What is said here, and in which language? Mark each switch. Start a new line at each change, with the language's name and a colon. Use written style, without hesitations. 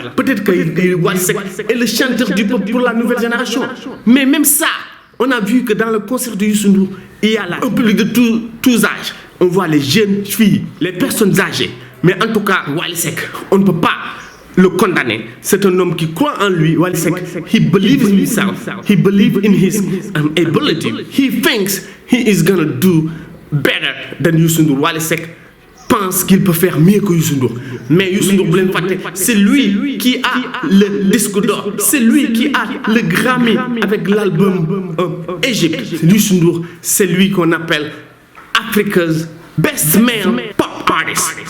French: Peut-être que Wally Seck est le chanteur du peuple pour la nouvelle génération. Mais même ça, on a vu que dans le concert de Youssou Ndour, il y a là un public de tous âges. On voit les jeunes filles, les personnes âgées. Mais en tout cas, Wally Seck, on ne peut pas le condamner. C'est un homme qui croit en lui.
English: Wally Seck, he believes in himself. He believes in his ability. He thinks he is gonna do better than Youssou Ndour.
French: Wally Seck pense qu'il peut faire mieux que Youssou Ndour. Mais Youssou Ndour, c'est lui qui a le disque d'or. C'est lui qui a le Grammy avec l'album Égypte. Youssou Ndour, c'est lui qu'on appelle Africa's Best Male Pop Artist.